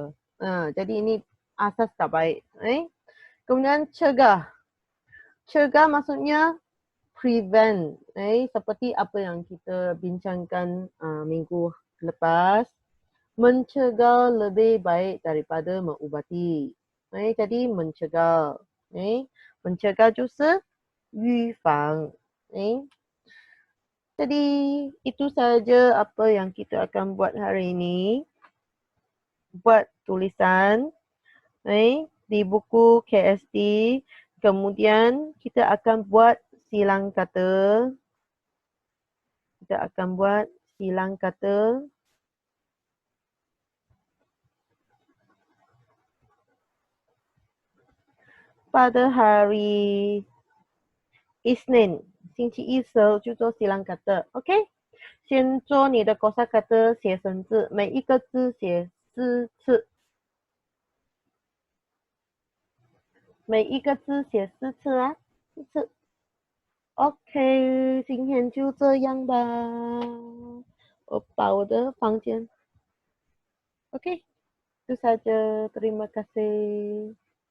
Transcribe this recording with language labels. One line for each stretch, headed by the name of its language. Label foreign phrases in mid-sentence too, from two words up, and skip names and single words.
Malay: Jadi ini asas tak baik. Kemudian cegah. Cegah maksudnya prevent. Seperti apa yang kita bincangkan minggu lepas. Mencegah lebih baik daripada mengubati. Jadi mencegah. mencegah
Chinese: 就是预防。
Malay: Jadi itu saja apa yang kita akan buat hari ini. Buat tulisan di buku KST. Kemudian kita akan buat silang kata. Pada hari Isnin,
Chinese: 星期一时候就做西兰kata. OK? 先做你的
Malay: kosa kata
Chinese: 写生字，每一个字写4次。每一个字写4次啊，4次。OK， 今天就这样吧。我把我的房间。OK，
Malay: itu saja. Terima kasih.